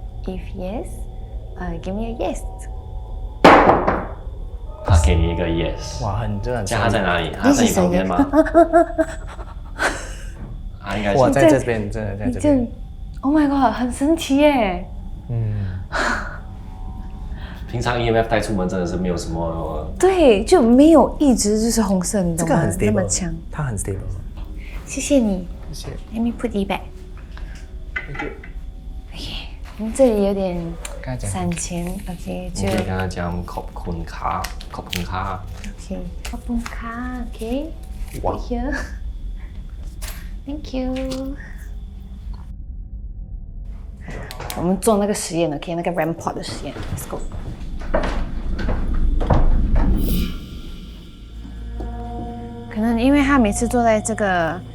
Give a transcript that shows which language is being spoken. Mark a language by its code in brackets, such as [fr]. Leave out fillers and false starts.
[en] If yes. Give me a yes. [zh] 他给你一个 yes。哇，真的。他在哪里？他在你旁边吗？他应该是。我在这边，真的在这边。 [en] Oh my god， [zh] 很神奇耶。平常 EMF 带出门真的是没有什么。对，就没有一直就是红色，你懂吗？这个很 stable，那么强。它很 stable。谢谢你。谢谢。 [en] Let me put it back. Thank you. [zh] 这里有点散钱 ，OK， 就跟他讲 [th] ขอบคุณค่ะขอบคุณค่ะ ，OK， ขอบคุณค่ะ ，OK， [zh] 哇 [en] ，Here， Thank you。 [zh] 我们做那个实验的 ，OK， 那个 Rampart 的实验 ， [en] Let's go。 [zh] 可能因为他每次坐在这个，